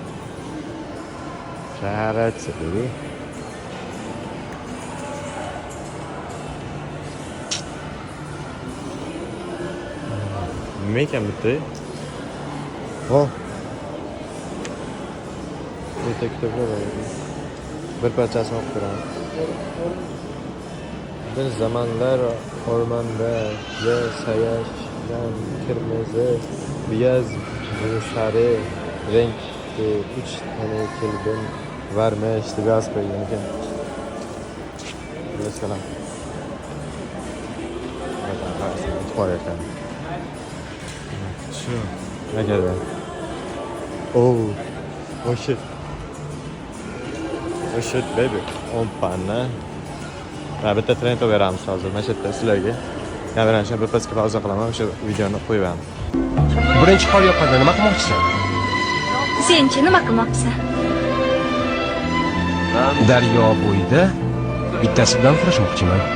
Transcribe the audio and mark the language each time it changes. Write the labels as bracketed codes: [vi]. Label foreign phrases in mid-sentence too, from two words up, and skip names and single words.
[uz] Sharat dedi. Nima ekan bitta? Oh. Bitta kitoblar bor. Bir parchasini o'qib ko'raman. Bir zamanlar o'rmonda yashayotgan [tr] kırmızı, beyaz, sarı renk üç tane kelbin varmış [uz] deb yozib qo'ygan ekan. Mesela. Qo'yarkan. Shu. Nega? [en] Oh shit. Oh shit baby. Ompana. [uz] Bitta trend beramiz hozir. Mana shu yerda sizlarga. Kamerani bir pasga pauza qilaman, o'sha videoni qo'yaman. Birinchi qor yoqadi, nima qilmoqchisan? Senchi nima qilmoqchisan? Daryo bo'yida bittasi bilan kurashmoqchiman.